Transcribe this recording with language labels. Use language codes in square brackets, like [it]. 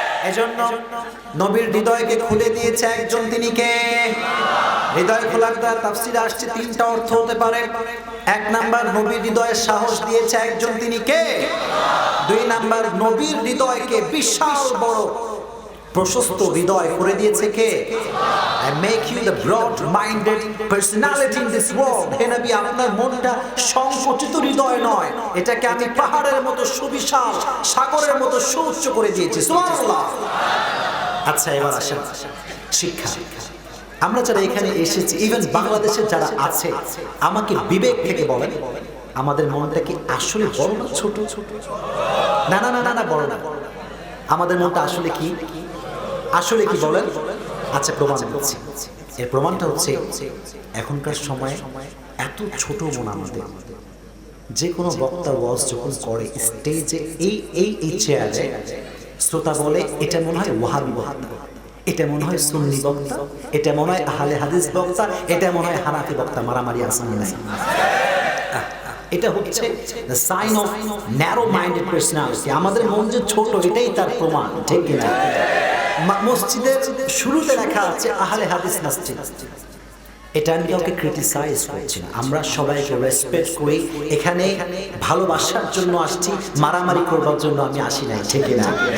[bn] এজন্য নবীর হৃদয়কে খুলে দিয়েছে একজন, তিনি কে? হৃদয় খোলার দ্বারা তাফসীরে আসছে 3টা অর্থ হতে পারে। 1 নাম্বার, নবীর হৃদয়ে সাহস দিয়েছে একজন, তিনি কে? 2 নাম্বার, নবীর হৃদয়কে বিশাল বড় প্রশস্ত হৃদয় করে দিয়েছে কে? [en] I make you the broad-minded personality in this world. [bn] হে নবী, আপনার মনটা সংকুচিত হৃদয় নয়, এটাকে আমি পাহাড়ের মতো সুবিশাল, সাগরের মতো সুউচ্চ করে দিয়েছি। সুবহানাল্লাহ। আচ্ছা, এবার আসেন শিক্ষা। আমরা যারা এখানে এসেছি, ইভেন বাংলাদেশে যারা আছে, আমাকে বিবেক থেকে বলেন, আমাদের মনটা কি আসলে বড় না ছোট? না না না না না, বড় না। আমাদের মনটা আসলে কি? আসলে কি বলেন? আচ্ছা, প্রমাণ দিচ্ছি। এর প্রমাণটা হচ্ছে এখনকার সময়ে এত ছোট মন আমাদের। যে কোনো বক্তা ওয়াজ যখন করে স্টেজে এই চেয়ারে, শ্রোতা বলে এটা মনে হয় ওয়াহাবি বক্তা, এটা মনে হয় সুন্নি বক্তা, এটা মনে হয় আহলে হাদিস বক্তা, এটা মনে হয় হানাফি বক্তা। মারামারি আসেনি নাই? এটা হচ্ছে [en] the sign of narrow minded personality। [bn] আমাদের মন যে ছোট, এটাই তার প্রমাণ, ঠিক কিনা? মসজিদের শুরুতে লেখা আছে আহলে হাদিস মসজিদ। এটা আমি কাউকে ক্রিটিসাইজ করছি না, আমরা সবাইকে রেসপেক্ট করি। এখানে ভালোবাসার জন্য আসছি, মারামারি করবার জন্য আমি আসি নাই, ঠিক কিনা?